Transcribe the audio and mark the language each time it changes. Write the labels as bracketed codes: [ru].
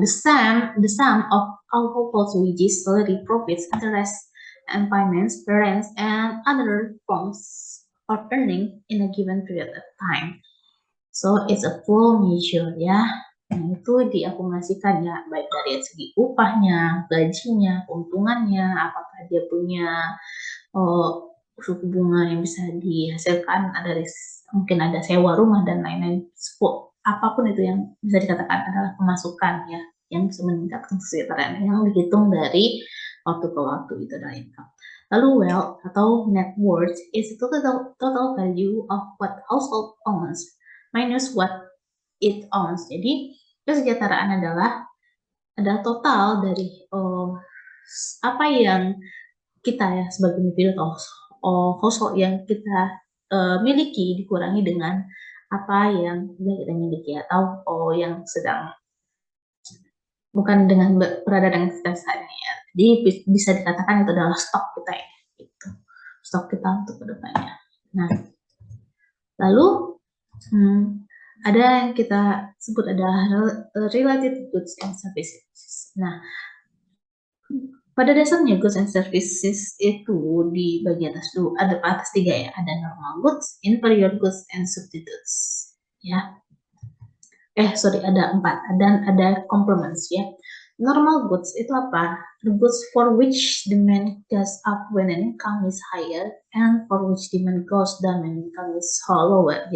[en] The sum of all household wages, salary, profits, interest, and payments, rents, and other forms of earning in a given period of time. So it's a full measure ya. [id] Nah, itu diakumulasikan ya, baik dari segi upahnya, gajinya, keuntungannya, apakah dia punya suku bunga yang bisa dihasilkan dari mungkin ada sewa rumah dan lain-lain. Apapun itu yang bisa dikatakan adalah pemasukan ya, yang bisa meningkatkan kesejahteraan yang dihitung dari waktu ke waktu, itu adalah income. [en] Lalu wealth atau net worth is total value of what household owns minus what it owns. [id] Jadi kesejahteraan adalah total dari apa yang kita ya sebagai individu atau household yang kita miliki dikurangi dengan apa yang kita miliki atau yang sedang bukan dengan berada dengan kita saat ini ya. Jadi bisa dikatakan itu adalah stok kita ya, gitu. Stok kita untuk kedepannya. Nah, lalu ada yang kita sebut adalah [en] related goods and services. [id] Nah, pada dasarnya goods and services itu di bagian atas tiga ya, ada [en] normal goods, inferior goods, and substitutes [id] ya. Ada 4 dan ada complements ya. Normal goods itu apa? [en] The goods for which demand goes up when an income is higher and for which demand goes down when income is lower.